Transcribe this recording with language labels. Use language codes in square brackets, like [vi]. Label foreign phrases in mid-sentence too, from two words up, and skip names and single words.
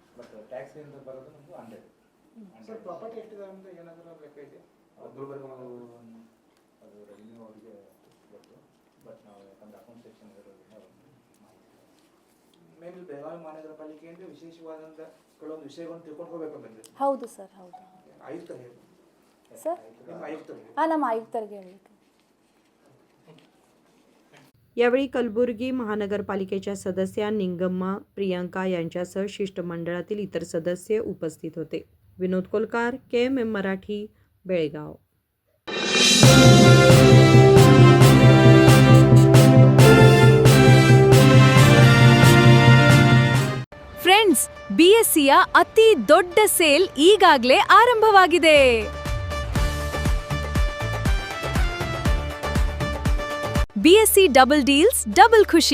[kn] ಬೆಳಗಾವಿ ಮಹಾನಗರ ಪಾಲಿಕೆಯಿಂದ ವಿಶೇಷವಾದಂಥ ಕೆಲವೊಂದು ವಿಷಯಗಳನ್ನು ತಿಳ್ಕೊಂಡು ಹೋಗಬೇಕು ಬಂದಿದೆ. ಹೌದು ಸರ್, ಹೌದು ಸರ್. हां, ನಮ್ಮ आयुक्तರಿಗೆ ಹೇಳಲಿಕ್ಕೆ. [mr] यावेळी कलबुर्गी महानगरपालिकेच्या सदस्या निंगम्मा प्रियांका यांच्यासह शिष्टमंडळातील इतर सदस्य उपस्थित होते. विनोद कोलकार, KMM मराठी, बेळगाव. [kn] ಫ್ರೆಂಡ್ಸ್, BSCಯ ಅತಿ ದೊಡ್ಡ ಸೇಲ್ ಈಗಾಗಲೇ ಆರಂಭವಾಗಿದೆ. BSC [en] double deals [kn] ಡಬಲ್ ಖುಷಿ.